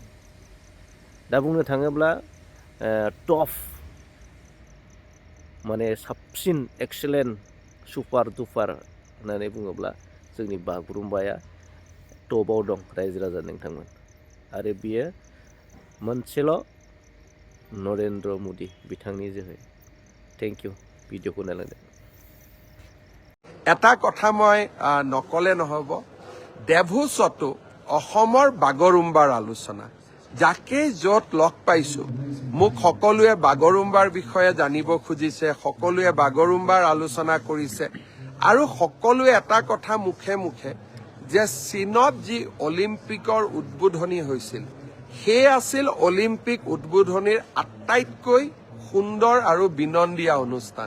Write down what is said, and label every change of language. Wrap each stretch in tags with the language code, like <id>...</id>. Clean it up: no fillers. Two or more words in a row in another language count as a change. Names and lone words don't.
<brx>दा बुंनो थाङोब्ला टप माने साबसिन</brx> <en>excellent super duper</en> <brx>होननानै बुङोब्ला जोंनि बागुरुम्बाया टपआव दं रायजो राजा नोंथांमोन। आरो बियो मोनसेल' नरेन्द्र मदि बिथांनि जोहै।</brx> <en>thank you</en> <brx>भिडिअ'खौ नायलांदो।</brx> <as>এটা কথা মই নকলে নহব দেভোচতো অসমৰ বাগৰুম্বাৰ আলোচনা যাকে য'ত লগ পাইছো মোক সকলোৱে বাগৰুম্বাৰ বিষয়ে জানিব খুজিছে সকলোৱে বাগৰুম্বাৰ আলোচনা কৰিছে আৰু সকলোৱে এটা কথা মুখে মুখে যে চীনত যি অলিম্পিকৰ উদ্বোধনী হৈছিল সেই আছিল অলিম্পিক উদ্বোধনীৰ আটাইতকৈ সুন্দৰ আৰু বিনন্দীয়া অনুষ্ঠান।</as>